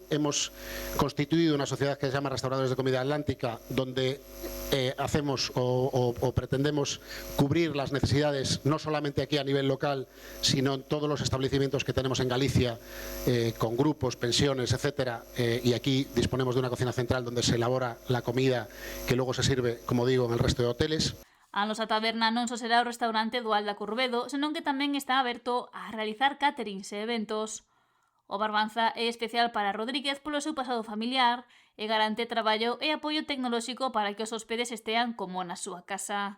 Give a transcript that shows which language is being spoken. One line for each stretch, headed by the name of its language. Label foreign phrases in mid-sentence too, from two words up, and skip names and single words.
Spanish: Hemos constituido una sociedad que se llama Restauradores de Comida Atlántica, donde hacemos o pretendemos cubrir las necesidades no solamente aquí a nivel local, sino en todos los establecimientos que tenemos en Galicia, con grupos, pensiones, etcétera, y aquí disponemos de una cocina central donde se elabora la comida que luego se sirve, como digo, en el resto de hoteles.
Galician: A Nosa Taberna non só será o restaurante do Alda Corrubedo, senón que tamén está aberto a realizar caterings e eventos. O Barbanza é especial para Rodríguez polo seu pasado familiar e garante traballo e apoio tecnolóxico para que os hospedes estean como na súa casa.